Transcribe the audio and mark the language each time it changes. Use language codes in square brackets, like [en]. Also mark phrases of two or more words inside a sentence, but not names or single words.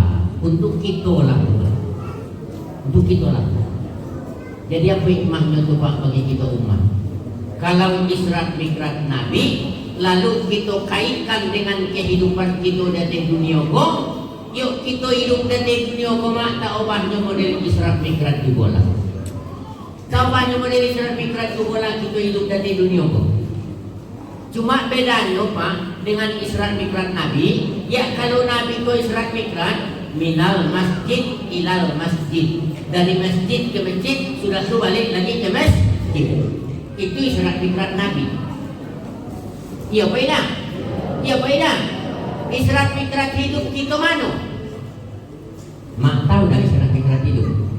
[ms] Untuk kita lah, untuk kita lah. Jadi apa hikmahnya tu, Pak, bagi kita umat? Kalau Isra Mi'raj Nabi, lalu kita kaitkan dengan kehidupan kita di dunia ko, yuk kita hidup di dunia ko, mak tak ubahnya model Isra Mi'raj juga lah. Tak ubahnya model Isra Mi'raj juga lah kita hidup di dunia ko. Cuma bedanya, Pak, dengan Isra Mi'raj Nabi, ya kalau Nabi ko Isra Mi'raj [ar] من المسجد إلى المسجد, [ms] dari masjid ke masjid, sudah tu balik lagi ke masjid. Itu Isra Mi'raj Nabi. Iya Pak Ida? Iya Pak Ida? Isra Mi'raj hidup kita mana? Mak tahu dah Isra Mi'raj hidup?